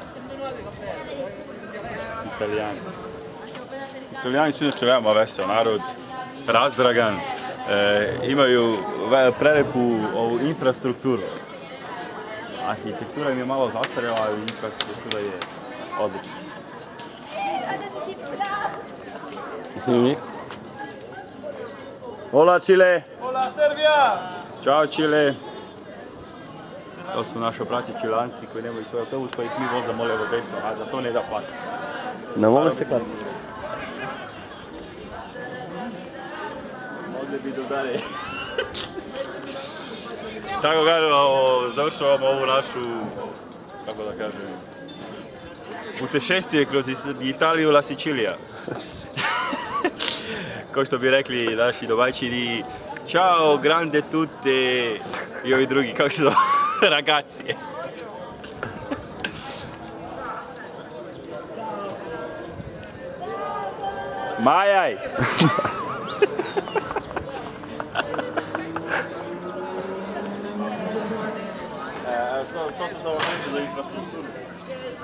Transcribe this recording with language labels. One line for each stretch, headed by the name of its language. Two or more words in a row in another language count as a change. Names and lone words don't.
Serbian: Italijani. Italijani su inače veoma vesel narod, razdragan, imaju prelepu ovu infrastrukturu. Arhitektura im je malo zastarjela, ali infrastruktura je odlična.
Spanish: Hola Chile!
Serbian: Hola Serbija! Ćao Čile! To su naši braći Čilanci koji nemaju svoj autobus pa ih mi vozamo levo desno, a za to ne da plati. Ne mogu se kladiti. Mogli bi do dalje. Tako kažem, završavamo ovu našu, kako da kažem, putešestvije kroz Italiju, La Sicilija. Kao što bi rekli naši domaćini,
Italian: ciao, grande tutte,
Serbian: i ovi drugi, kako se zove, ragazzi. Majaj! To su samo reći za infrastrukturu.